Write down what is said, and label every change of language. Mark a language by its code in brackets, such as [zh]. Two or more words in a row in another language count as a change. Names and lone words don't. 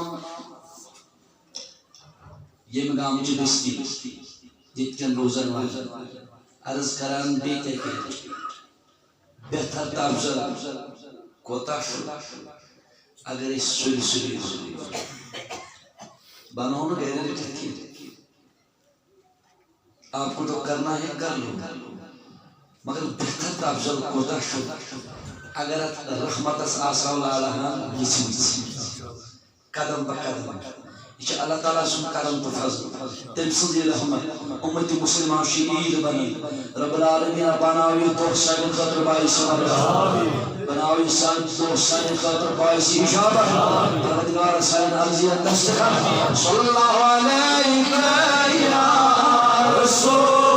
[ks] ییٚمہِ گامچہِ بستی ییٚتہِ کٮ۪ن روزن والٮ۪ن عرض کران بیٚیہِ تہِ کینٛہہ بہتر تفضل کوتاہ چھُ اگر اس سُلہِ سُلہِ بنو نہ گھر رٔٹِتھ کینٛہہ [ur] آپ کو تو کرنا ہے کر لو مگر [ks] بہتر تہٕ افضل کوتاہ چھُ اگر اتھ رحمتس آسو لالہان یژھِمٕژ قدم بہ قدم یہ چھُ اللہ تعالیٰ سُنٛد کرم تہٕ فضل تٔمۍ سٕنٛز یہِ رحمت اُمت مسلمہ چھِ عیٖد بنان رب العالمیٖن بناو یہِ دۄہ سانہِ خٲطرٕ باعث مغفرت بناو یہِ دۄہ سانہِ خٲطرٕ باعث اِجابت پروردگار سانٮ۪ن عرضیَن دستخط [ar] صلی اللہ علیہ یا رسول